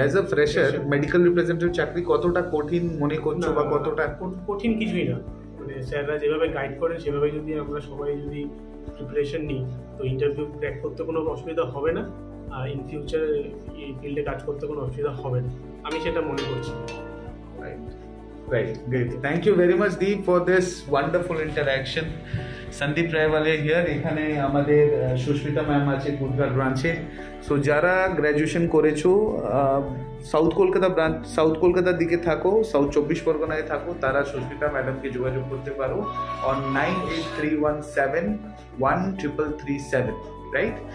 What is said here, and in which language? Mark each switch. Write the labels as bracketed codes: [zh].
[en] as a fresher medical representative [bn] চাকরি কতটা কঠিন মনে করছো, বা কতটা? কঠিন কিছুই না, মানে স্যাররা যেভাবে গাইড করেন সেভাবে যদি আমরা সবাই যদি প্রিপারেশন নিই, তো ইন্টারভিউ ক্র্যাক করতে কোনো অসুবিধা হবে না, আর [en] in future [bn] এই ফিল্ডে কাজ করতে কোনো অসুবিধা হবে না, আমি সেটা মনে করছি। [en] Right, great. Thank you very much, Deep, for this wonderful interaction. Sandeep Raiwalia here. [bn] এখানে আমাদের সুস্মিতা ম্যাম আছে কুদঘাট ব্রাঞ্চে। সো যারা গ্র্যাজুয়েশন করেছো সাউথ কলকাতার দিকে থাকো, সাউথ 24 পরগনায় থাকো, তারা সুস্মিতা ম্যাডামকে যোগাযোগ করতে পারো অন 9831713337, রাইট?